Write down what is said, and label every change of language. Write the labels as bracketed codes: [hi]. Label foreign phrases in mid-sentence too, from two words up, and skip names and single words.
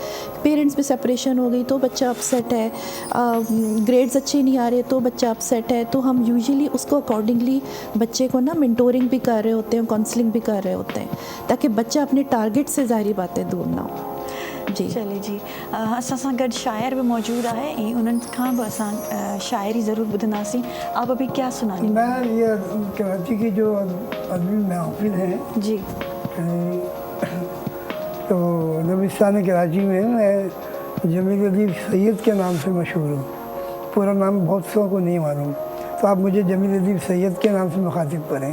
[ur] پیرنٹس میں سیپریشن ہو گئی تو بچہ اپسیٹ ہے، گریڈز اچھے نہیں آ رہے تو بچہ اپسیٹ ہے. تو ہم یوژولی اس کو اکارڈنگلی بچے کو نا مینٹورنگ بھی کر رہے ہوتے ہیں، کاؤنسلنگ بھی کر رہے ہوتے ہیں، تاکہ بچہ اپنے ٹارگٹ سے ظاہر باتیں دور نا ہو. जी [sd] चले जी, असां गॾु शायर भी मौजूद है, उन्हनि खां भी असां शायरी ज़रूर ॿुधंदासीं। [ur] آپ ابھی کیا سنانے? میں یہ کراچی کی جو ادبی محفل ہے, जी تو نبستان کراچی میں میں جمیل ادیب سید کے نام سے مشہور ہوں. پورا نام بہت سو کو نہیں معلوم، تو آپ مجھے جمیل ادیب سید کے نام سے مخاطب کریں.